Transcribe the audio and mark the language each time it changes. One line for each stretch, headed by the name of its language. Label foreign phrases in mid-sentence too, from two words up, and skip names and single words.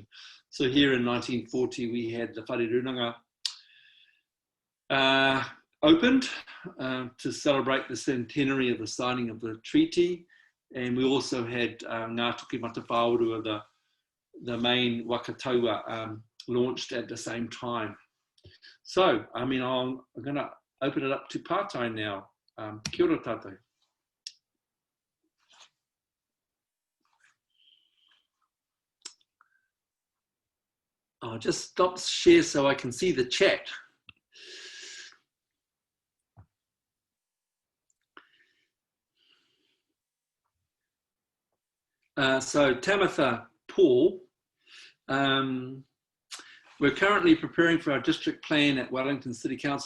English: So here in 1940, we had the Wharirunga opened to celebrate the centenary of the signing of the treaty. And we also had Ngāti Matapāuru, the main
Māori: waka taua,
English: launched at the same time. So, I mean, I'm going to open it up to part-time now.
Māori: Kia ora tātou.
English: I'll just stop share so I can see the chat. So Tamitha Paul, we're currently preparing for our district plan at Wellington City Council.